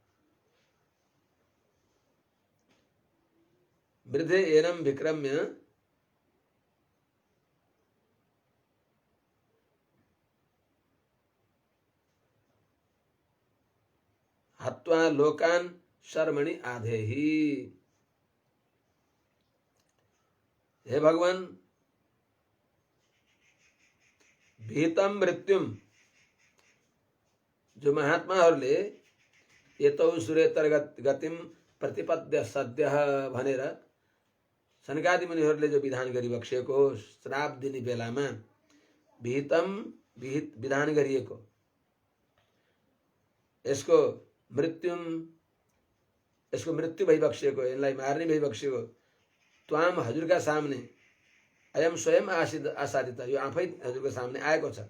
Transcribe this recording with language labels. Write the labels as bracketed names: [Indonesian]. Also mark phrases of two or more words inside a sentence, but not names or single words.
[Sanskrit] मृधे एनम विक्रम्य हत्वा लोकान शर्मणि आधेहि। [Nepali] हे भगवान, [Sanskrit] भीतम मृत्युम, [Nepali] जो महात्माहरूले [Sanskrit] यतौ सुरेतर गतिम प्रतिपद्य सद्य [Nepali] भनेर सनकादि मुनिहरूले जो विधान गरिबक्सेको श्राप दिने बेलामा विहित विधान गरिएको यसको मृत्यु भइबक्सेको, यसलाई मार्ने भइबक्सेको त्वाम हजुरका सामने [Sanskrit] अयम स्वयं आसादित, [Nepali] यो आफै हजुरको सामने आएको छ।